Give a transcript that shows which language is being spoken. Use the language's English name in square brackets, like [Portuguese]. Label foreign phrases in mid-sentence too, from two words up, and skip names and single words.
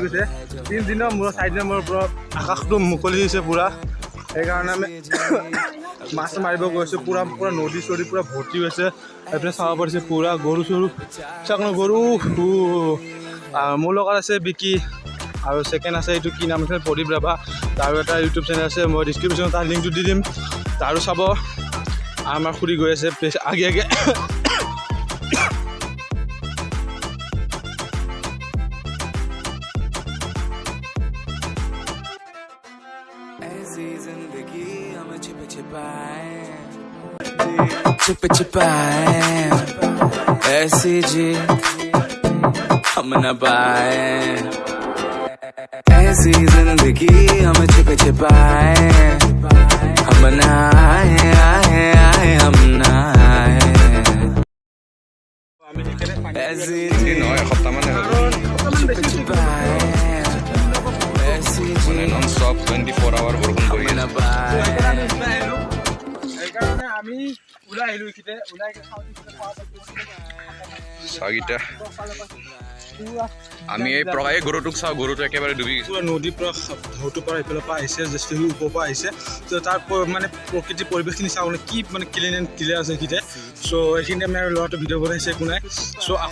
[Assamese] গৈছে 3 দিনৰ মূৰত 4 দিনৰ মূৰৰ পৰা আকাশটো মুকলি হৈছে পূৰা সেইকাৰণে আমি মাছ মাৰিব গৈছোঁ পূৰা নদী চদী পূৰা ভৰ্তি হৈছে এইপিনে চাব পাৰিছে পূৰা গৰু চৰু চাওক ন গৰু মোৰ লগত আছে বিকি আৰু ছেকেণ্ড আছে এইটো কি নাম আছে প্ৰদীপ ৰাভা তাৰো এটা [English] YouTube channel [Assamese] আছে মই ডিছক্ৰিপশ্যনত তাৰ লিংকটো দি দিম তাৰো চাব আমাৰ খুৰী গৈ আছে আগে আগে [Hindi] छुप छुपाए ऐसी जी हम न पाए ऐसी जिंदगी हम छुप छुपाए हम न आए आए आए हम न आए ऐसी जी छुप छुपाए ऐसी जी [English] non stop 24 hour [Assamese] বৰষুণ কৰি [Hindi] न पाए [Assamese] সেইকাৰণে আমি ওলাই আহিলোঁ এইখিনিতে ওলাই চাগিটা আমি এই প্ৰকাৰে গৰুটোক চাওঁ গৰুটো একেবাৰে ডুবি গৈছে পূৰা নদীৰ পৰা ঢৌটোৰ পৰা এইফালৰ পৰা আহিছে জেষ্টি ওপৰৰ পৰা আহিছে তো তাৰ মানে প্ৰকৃতিৰ পৰিৱেশখিনি চাবলৈ কি মানে [English] clean and clear [Assamese] আছে এইখিনিতে চ' এইখিনিতে আমি আৰু ল'ৰাটো ভিডিঅ' বনাইছে একো নাই চ' আকৌ